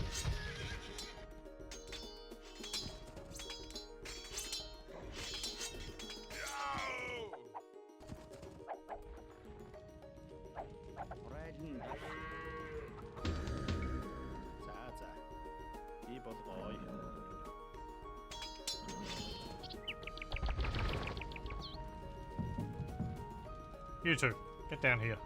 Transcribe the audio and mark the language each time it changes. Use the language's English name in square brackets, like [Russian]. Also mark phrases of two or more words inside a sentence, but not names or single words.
[Russian] Правильно. [Mongolian] За за. Би болгоё. [English] You two, get down here.